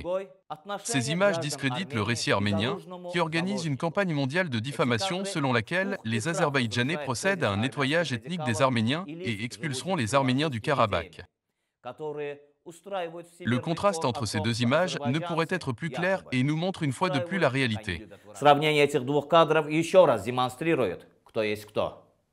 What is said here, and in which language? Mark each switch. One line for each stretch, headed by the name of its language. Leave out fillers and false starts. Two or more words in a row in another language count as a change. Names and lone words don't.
French: Ces images discréditent le récit arménien, qui organise une campagne mondiale de diffamation selon laquelle les Azerbaïdjanais procèdent à un nettoyage ethnique des Arméniens et expulseront les Arméniens du Karabakh. Le contraste entre ces deux images ne pourrait être plus clair et nous montre une fois de plus la réalité.
Russian: Сравнение этих двух кадров еще раз демонстрирует, кто есть кто.